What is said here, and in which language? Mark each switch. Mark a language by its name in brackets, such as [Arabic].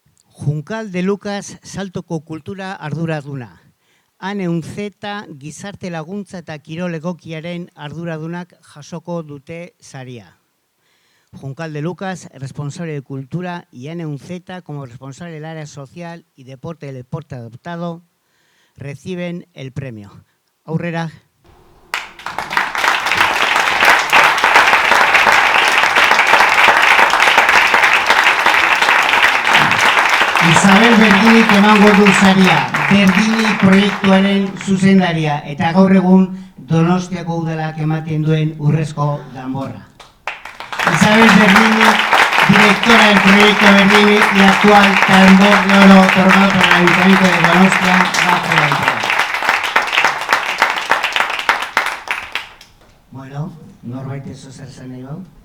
[Basque] Junkal de Lucas Saltoko kultura arduraduna. Ane Unzeta gizarte laguntza eta kirol egokiaren arduradunak jasoko dute saria. [Spanish] Junkal de Lucas, responsable de cultura, y Ane Unzeta, como responsable del área social y deporte del deporte adoptado, reciben el premio. [Basque] Aurrera. Isabel Berdini emango du saria, Berdini proiektuaren zuzendaria eta gaur egun Donostiako udalak ematen duen urrezko danborra. [Spanish] Isabel Berdini, directora del proyecto Berdini y actual tambor de oro otorgado por el Ayuntamiento de Donostia bajo la entrada. [Basque] Bueno, norbait ez zer zen nahi bau?